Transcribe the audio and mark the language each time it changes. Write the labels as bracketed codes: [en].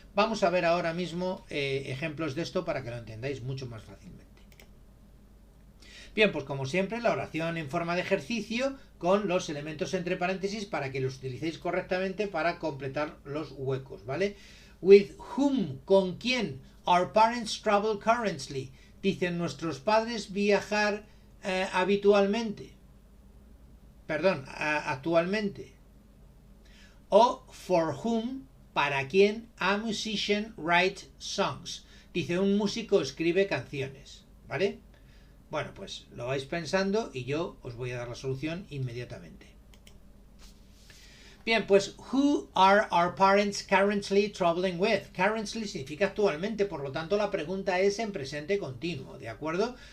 [es] Vamos a ver ahora mismo ejemplos de esto para que lo entendáis mucho más fácilmente. Bien, pues como siempre, la oración en forma de ejercicio con los elementos entre paréntesis para que los utilicéis correctamente para completar los huecos, ¿vale? [en] With whom, [es] ¿con quién? [en] Our parents travel currently. [es] Dicen nuestros padres viajar habitualmente. Perdón, actualmente. [en] O for whom, [es] para quién, [en] a musician writes songs. [es] Dice un músico escribe canciones, ¿vale? Bueno, pues lo vais pensando y yo os voy a dar la solución inmediatamente. [en] Bien, pues who are our parents currently traveling with? [es] Currently significa actualmente, por lo tanto la pregunta es en presente continuo, ¿de acuerdo?